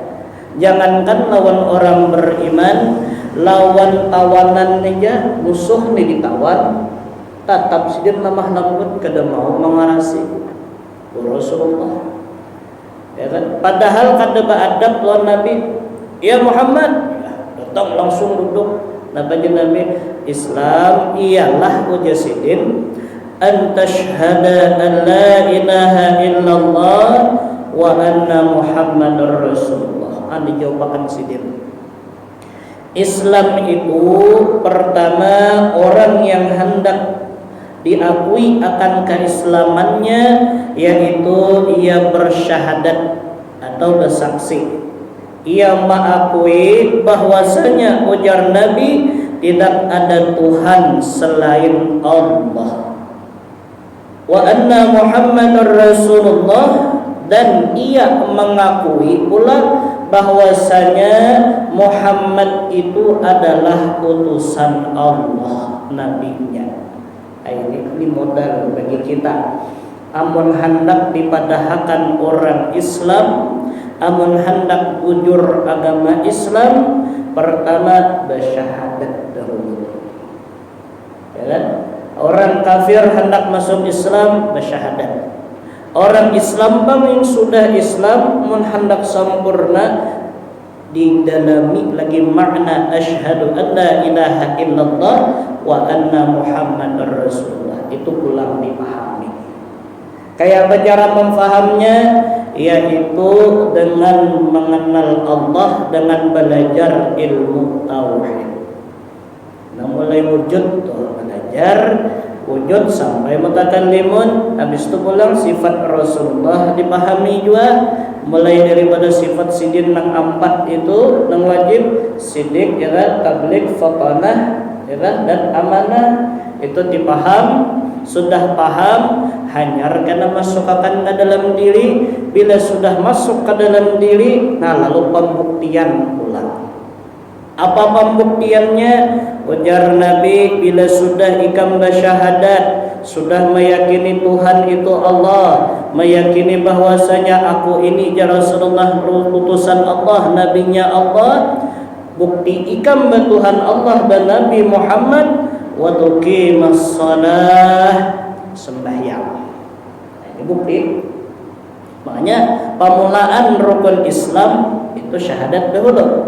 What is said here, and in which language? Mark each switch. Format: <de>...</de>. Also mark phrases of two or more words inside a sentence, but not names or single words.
<bjn>Jangankan lawan orang beriman, lawan tawanan aja, musuh nih ditawan, tetap sidin lemah lembut, kada mau mengarasi Rasulullah.</bjn> <id>Ya kan?</id> <bjn>Padahal kada beadab lawan Nabi.</bjn> <ar>يا محمد,</ar> <bjn>datang langsung duduk. Nabi Islam ialah ujar sidin</bjn> <ar>أن تشهد أن لا إله إلا الله وأن محمدا رسول الله.</ar> <bjn>Anu jawabakan sidin.</bjn> <id>Islam itu pertama orang yang hendak diakui akan keislamannya, yaitu ia bersyahadat atau bersaksi, ia mengakui bahwasanya ujar Nabi tidak ada Tuhan selain Allah,</id> <ar>وأن محمدا رسول الله,</ar> <id>dan ia mengakui pula bahwasanya Muhammad itu adalah utusan Allah, nabinya. Ini modal bagi kita.</id> <bjn>Amun hendak dipadahkan orang Islam, amun hendak bujur agama Islam, pertama bersyahadat dahulu.</bjn> <id>Ya kan? Orang kafir hendak masuk Islam bersyahadat.</id> <bjn>Orang Islam yang sudah Islam mun hendak sempurna didalami lagi makna</bjn> <ar>أشهد أن لا إله إلا الله وأن محمدا رسول الله,</ar> <bjn>itu pulang dipahami.</bjn> <id>Kayak cara memfahamnya, yaitu dengan mengenal Allah, dengan belajar ilmu tauhid.</id> <bjn>Nah, mulai wujud tuh belajar wujud sampai mutakallimun, habis itu pulang sifat Rasulullah dipahami juga, mulai daripada sifat sidin nang 4 itu nang wajib sidik ya kan, tabligh, fatanah ya kan, dan amanah itu dipaham. Sudah paham, hanyarkan masukkan ke dalam diri.</bjn> <id>Bila sudah masuk ke dalam diri, nah lalu pembuktian pula.</id> <bjn>Apa pembuktiannya? Ujar Nabi, bila sudah ikam bersyahadat, sudah meyakini Tuhan itu Allah, meyakini bahwasanya aku ini ya Rasulullah, utusan Allah, nabinya Allah, bukti ikam Tuhan Allah dan Nabi Muhammad,</bjn> <ar>وتقيم الصلاة,</ar> <bjn>sembahyang.</bjn> <id>Ini bukti. Makanya pemulaan rukun Islam itu syahadat dahulu.</id>